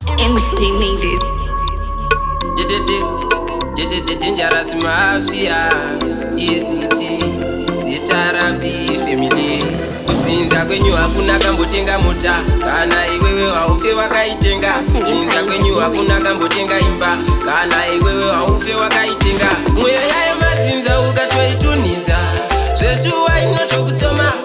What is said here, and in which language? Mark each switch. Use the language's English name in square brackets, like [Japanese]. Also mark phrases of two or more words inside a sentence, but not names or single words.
[English] M D made it. D-, d-, d-, d-, d-, d-, Dangerous Mafia, E C T, Zita Rambi Family. [Shona] Kudzinza kwenyu hakuna kambotenga mota, kana iwewe haufe wakaitenga. Kudzinza kwenyu hakuna kambotenga imba, kana iwewe haufe wakaitenga. Mweya yemadzinza ukatoitunhidza, zveshuwa inotokutsoma.